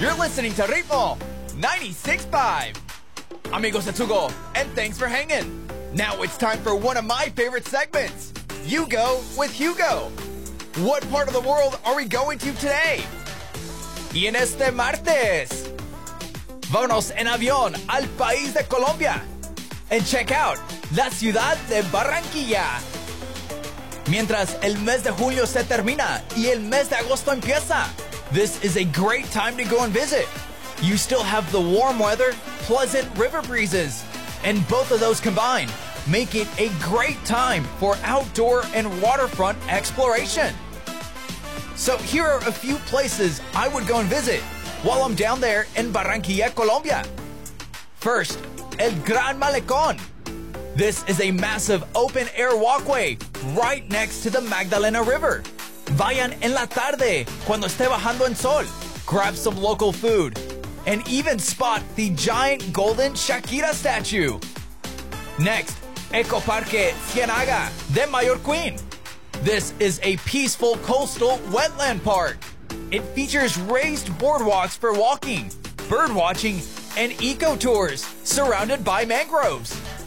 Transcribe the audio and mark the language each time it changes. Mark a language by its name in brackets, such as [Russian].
[English] You're listening to Ritmo 96.5. Amigos de Tugo, and thanks for hanging. Now it's time for one of my favorite segments, You Go with Hugo. What part of the world are we going to today? Y en este martes, vámonos en avión al país de Colombia. And check out la ciudad de Barranquilla. [Spanish] Mientras el mes de julio se termina y el mes de agosto empieza, this is a great time to go and visit. [English] You still have the warm weather, pleasant river breezes, and both of those combined make it a great time for outdoor and waterfront exploration. So here are a few places I would go and visit while I'm down there in Barranquilla, Colombia. First, El Gran Malecón. This is a massive open-air walkway right next to the Magdalena River. [Spanish] Vayan en la tarde cuando esté bajando el sol. [English] Grab some local food and even spot the giant golden Shakira statue. Next, Ecoparque Cienaga de Mayor Queen. This is a peaceful coastal wetland park. It features raised boardwalks for walking, bird watching, and eco-tours surrounded by mangroves.